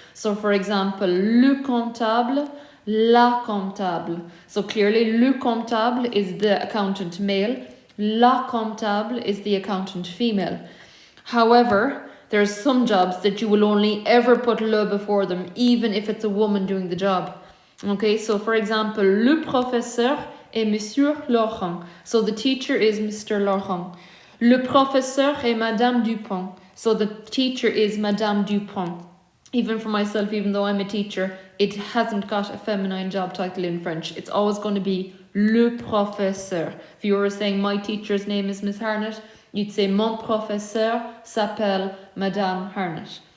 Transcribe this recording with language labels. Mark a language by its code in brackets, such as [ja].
[en] So for example, [fr] le comptable, la comptable. [en] So clearly, [fr] le comptable [en] is the accountant male, [fr] la comptable [en] is the accountant female. However, there's some jobs that you will only ever put le before them, even if it's a woman doing the job. Okay, so for example, [fr] le professeur est Monsieur Laurent. [en] So the teacher is Mr. Laurent. [fr] Le professeur est Madame Dupont. [en] So the teacher is Madame Dupont. Even for myself, even though I'm a teacher, it hasn't got a feminine job title in French. It's always going to be [fr] le professeur. [en] If you were saying my teacher's name is Miss Harnett, you'd say [fr] mon professeur s'appelle Madame Harnett.